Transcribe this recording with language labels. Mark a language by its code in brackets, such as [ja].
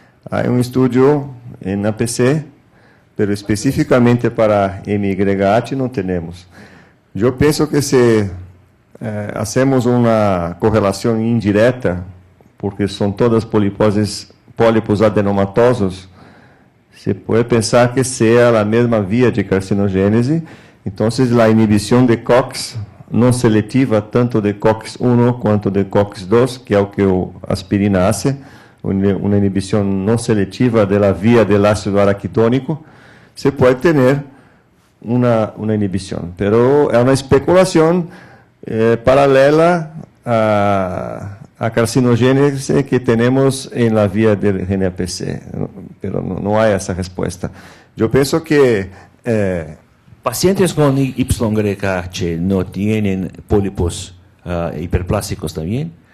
[es] Hay un estudio en APC, pero específicamente para MYH no tenemos. Yo pienso que si hacemos una correlación indirecta, porque son todas pólipos adenomatosos, se puede pensar que sea la misma vía de carcinogénese. Entonces, la inhibición de COX no selectiva, [pt] tanto de COX-1 quanto de COX-2, que é o que a aspirina hace, uma inibição não seletiva da via do ácido araquidônico, se pode ter uma inibição. Mas é uma especulação paralela [es] a carcinogénesis que tenemos en la vía del GNAPC, pero no hay esa respuesta. Yo pienso que Pacientes con YGH no tienen pólipos hiperplásticos también.